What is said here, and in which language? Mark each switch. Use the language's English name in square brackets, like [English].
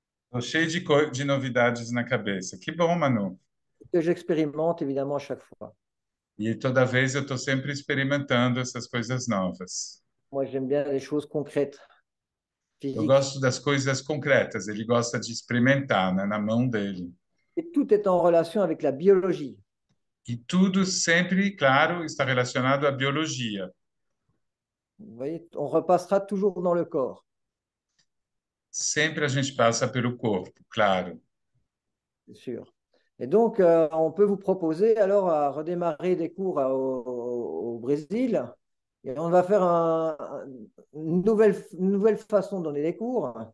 [Portuguese] Estou cheio de novidades na cabeça. Que bom, Manu. [French] que j'expérimente évidemment à chaque fois. [Portuguese] E toda vez eu estou sempre experimentando essas coisas novas. [French] Moi, j'aime bien les choses concrètes, [Portuguese] Eu [French] physiques. [Portuguese] gosto das coisas concretas, ele gosta de experimentar, né, na mão dele. [French] Et tout est en relation avec la biologie. [Portuguese] E tudo sempre, claro, está relacionado à biologia. [French] Vous voyez, on repassera toujours dans le corps, [Portuguese] Sempre a gente passa pelo corpo, claro. [French] c'est sûr. Et donc, on peut vous proposer alors à redémarrer des cours au Brésil. Et on va faire une nouvelle façon de donner les cours.